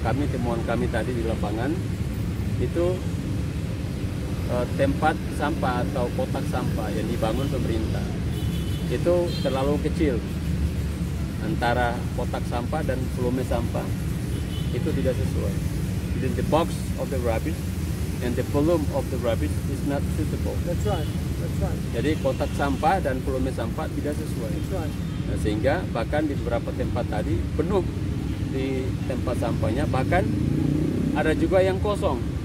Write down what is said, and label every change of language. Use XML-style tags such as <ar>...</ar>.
<id>Temuan kami tadi di lapangan itu tempat sampah atau kotak sampah yang dibangun pemerintah itu terlalu kecil. Antara kotak sampah dan volume sampah itu tidak sesuai.</id> <en>The box of the rubbish and the volume of the rubbish is not suitable. That's right.</en> <id>Jadi kotak sampah dan volume sampah tidak sesuai.</id> <en>That's right.</en> <id>Nah, sehingga bahkan di beberapa tempat tadi penuh di tempat sampahnya, bahkan ada juga yang kosong.</id>